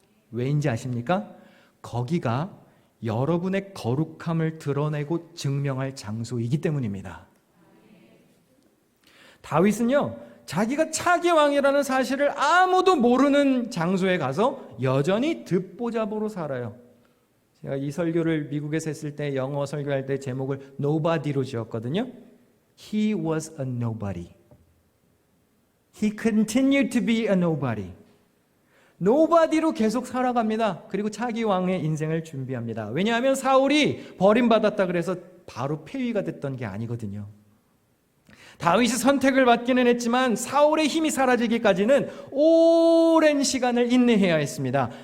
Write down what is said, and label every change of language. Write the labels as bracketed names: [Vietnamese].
[Korean] 왜인지 아십니까? 거기가 여러분의 거룩함을 드러내고 증명할 장소이기 때문입니다. 다윗은요, 자기가 차기 왕이라는 사실을 아무도 모르는 장소에 가서 여전히 듣보잡으로 살아요. 제가 이 설교를 미국에서 했을 때 영어 설교할 때 제목을 Nobody로 지었거든요. [English] He was a nobody. He continued to be a nobody. [Korean] 노바디로 계속 살아갑니다. 그리고 차기 왕의 인생을 준비합니다. 왜냐하면 사울이 버림받았다 그래서 바로 폐위가 됐던 게 아니거든요. 다윗이 선택을 받기는 했지만 사울의 힘이 사라지기까지는 오랜 시간을 인내해야 했습니다.